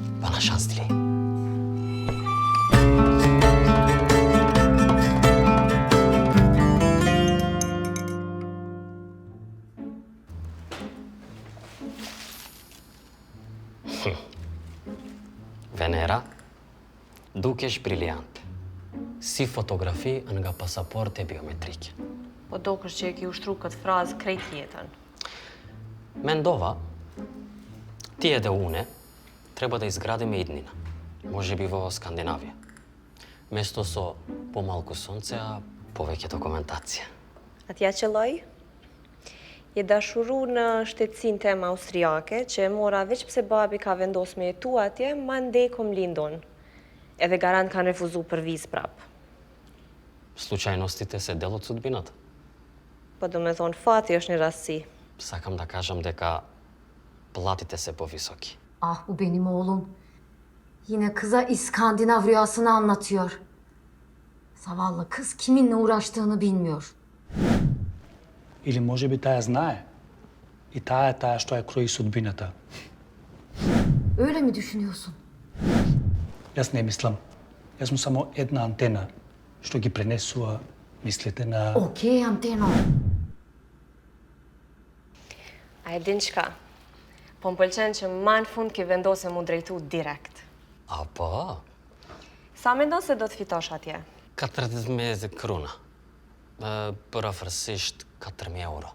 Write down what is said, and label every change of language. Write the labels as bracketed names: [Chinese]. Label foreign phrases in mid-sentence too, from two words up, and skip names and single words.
[Turkish] Bana şans dileyin. [Albanian] Venera, dukesh briljante. Si fotografi nga pasaporte biometrike. Po dokësh që e ki ushtru këtë frazë krejt jetën. Mendova, ti edhe une [Macedonian] треба да изградимо иднина. Може би во Скандинавије. Место со помалку сонцеа, повеќе документација. [Albanian] Atja qëlloj? Je dashuru në shtetësinë tem austriake, që e mora veç pse babi ka vendos me jetu atje, ma ndej kom lindon. Edhe garant kanë refuzu për vizë prap. [Macedonian] Случајностите се дел од судбината. [Albanian] Po do me thonë fati është një rastësi. [Macedonian] Сакам да кажем дека платите се по високи. [Turkish] Ah bu benim oğlum. Yine kıza İskandinav rüyasını anlatıyor. Zavallı kız kiminle uğraştığını bilmiyor. [Bulgarian] Или може би тая знае. И тая е тая що я крои судбината. [Turkish] Öyle mi düşünüyorsun? [Macedonian] Јас не мислам. Јас сум само една антена што ги пренесува мислите на... Океј антено. [Albanian] A e din qka? Po më pëlqen që ma në fund ke vendose mu drejtu direkt. Apo, Sa mendon se do të fitosh atje? 40.000 krona. Përafërsisht 4.000 euro.